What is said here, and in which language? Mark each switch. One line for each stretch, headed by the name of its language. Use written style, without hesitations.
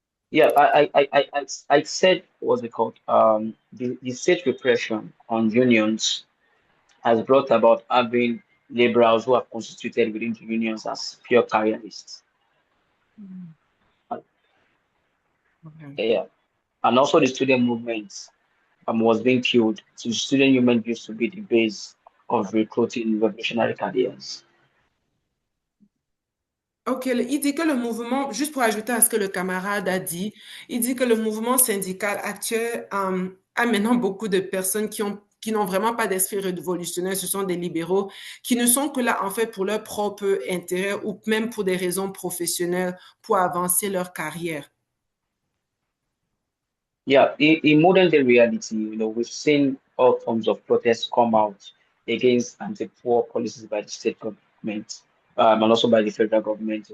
English: Yeah, I said what's it called? The state repression on unions has brought about having liberals who are constituted within the unions as pure careerists. Uh, Okay. Yeah, and also the student movement was being killed. So the student movement used to be the base of recruiting revolutionary careers.
French: Ok, il dit que le mouvement, juste pour ajouter à ce que le camarade a dit, il dit que le mouvement syndical actuel a maintenant beaucoup de personnes qui n'ont vraiment pas d'esprit révolutionnaire, ce sont des libéraux, qui ne sont que là en fait pour leur propre intérêt ou même pour des raisons professionnelles, pour avancer leur carrière.
English: Yeah, in modern day reality, we've seen all forms of protests come out against anti-poor policies by the state government, and also by the federal government.